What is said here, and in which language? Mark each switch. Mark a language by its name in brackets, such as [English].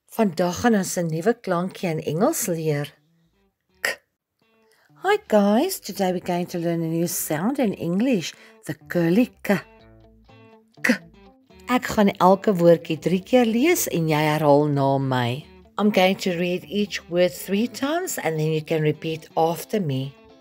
[Afrikaans] Vandag gaan ons 'n nuwe klankie in Engels leer. K. [English] Hi guys, today we're going to learn a new sound in English, the curly K. K. [Afrikaans] Ek gaan elke woordjie 3 keer lees en jy herhaal na my. [English] I'm going to read each word 3 times and then you can repeat after me.